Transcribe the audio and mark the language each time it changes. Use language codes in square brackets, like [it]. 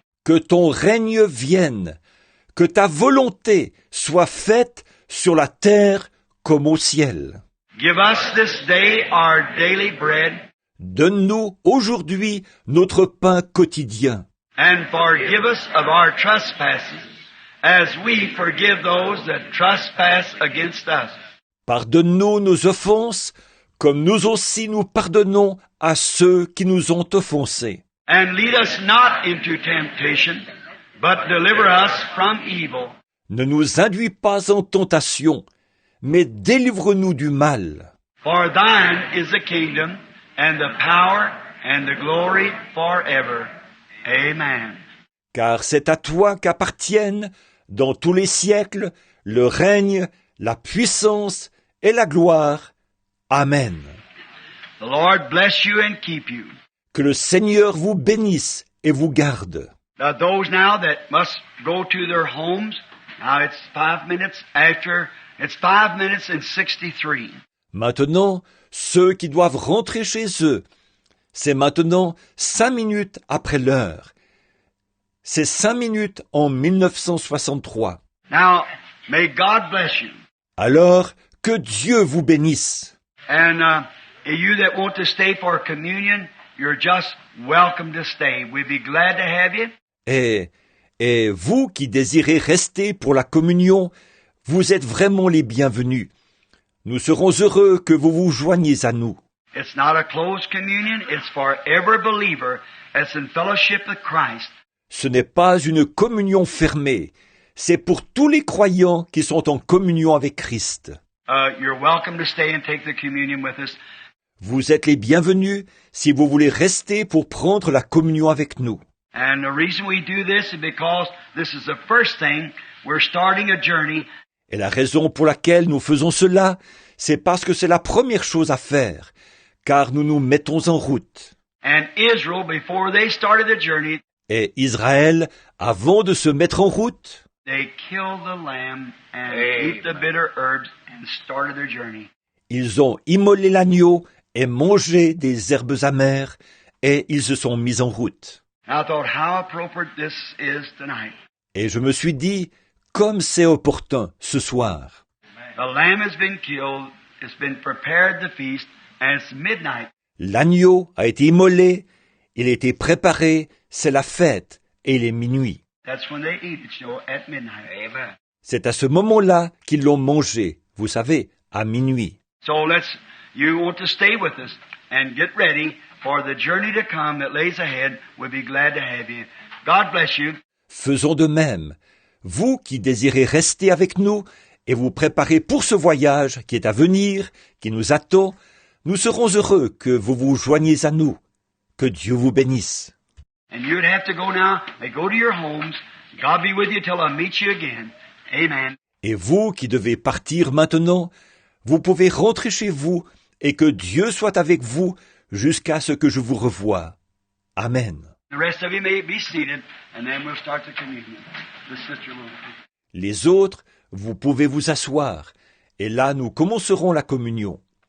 [fr] Que ton règne vienne, que ta volonté soit faite sur la terre comme au ciel. [en] Give us this day our daily bread, [fr] Donne-nous aujourd'hui notre pain quotidien. [en] and forgive us of our trespasses, as we forgive those that trespass against us. [fr] Pardonne-nous nos offenses, comme nous aussi nous pardonnons à ceux qui nous ont offensés. [en] And lead us not into temptation, but deliver us from evil. [fr] Ne nous induis pas en tentation, mais délivre-nous du mal. [en] For thine is the kingdom, and the power, and the glory forever. Amen. [fr] Car c'est à toi qu'appartiennent, dans tous les siècles, le règne, la puissance et la gloire. Amen. [en] The Lord bless you and keep you. [fr] Que le Seigneur vous bénisse et vous garde. [en] Now those now that must go to their homes, now it's 5 minutes after, it's 5 minutes and 63. [fr] Maintenant, ceux qui doivent rentrer chez eux, c'est maintenant 5 minutes après l'heure. C'est 5 minutes en 1963. [en] Now, may God bless you. [fr] Alors, que Dieu vous bénisse. [en] And you that want to stay for communion, you're just welcome to stay. We'd be glad to have you. [fr] Et vous qui désirez rester pour la communion, vous êtes vraiment les bienvenus. Nous serons heureux que vous vous joigniez à nous. [en] It's not a closed communion. It's for every believer that's in fellowship with Christ. [fr] Ce n'est pas une communion fermée, c'est pour tous les croyants qui sont en communion avec Christ. [en] You're welcome to stay and take the communion with us. [fr] Vous êtes les bienvenus si vous voulez rester pour prendre la communion avec nous. [en] And the reason we do this is because this is the first thing. We're starting a journey. [fr] Et la raison pour laquelle nous faisons cela, c'est parce que c'est la première chose à faire, car nous nous mettons en route. [en] And Israel, before they started the journey, [fr] Et Israël, avant de se mettre en route, [en] they killed the lamb and ate the bitter herbs and started their journey. [fr] ils ont immolé l'agneau et mangé des herbes amères, et ils se sont mis en route. [en] I thought how appropriate this is tonight. [fr] Et je me suis dit, comme c'est opportun ce soir. [en] The lamb has been killed, it's been prepared the feast, and it's midnight. [fr] L'agneau a été immolé, il a été préparé, c'est la fête, et il est minuit. [en] That's when they eat it, at midnight. Amen. [fr] C'est à ce moment-là qu'ils l'ont mangé, vous savez, à minuit. [en] So you want to stay with us and get ready for the journey to come that lays ahead. We'll be glad to have you. God bless you. [fr] Faisons de même. Vous qui désirez rester avec nous et vous préparer pour ce voyage qui est à venir, qui nous attend, nous serons heureux que vous vous joigniez à nous. Que Dieu vous bénisse. [en] And you'd have to go now. Go to your homes. God be with you till I meet you again. Amen. [fr] Et vous qui devez partir maintenant, vous pouvez rentrer chez vous et que Dieu soit avec vous jusqu'à ce que je vous revoie. Amen. [en] The rest of you may be seated, and then we'll start the communion. The sister will. [fr] Les autres, vous pouvez vous asseoir, et là nous commencerons la communion.